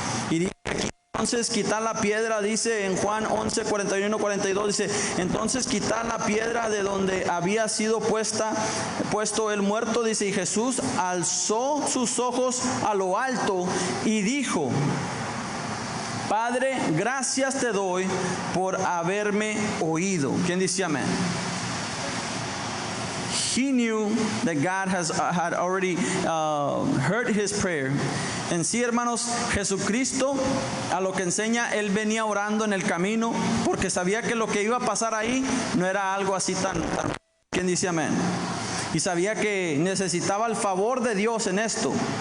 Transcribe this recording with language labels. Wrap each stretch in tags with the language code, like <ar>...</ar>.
<es>y dice aquí, entonces quitar la piedra, dice en Juan 11, 41, 42, dice, entonces quitar la piedra de donde había sido puesto el muerto, dice, y Jesús alzó sus ojos a lo alto y dijo, Padre, gracias te doy por haberme oído. ¿Quién dice amén?</es> <en>He knew that God had already heard his prayer.</en> <es>En sí, hermanos, Jesucristo, a lo que enseña, Él venía orando en el camino porque sabía que lo que iba a pasar ahí no era algo así tan ¿quién dice amén? Y sabía que necesitaba el favor de Dios en esto.</es>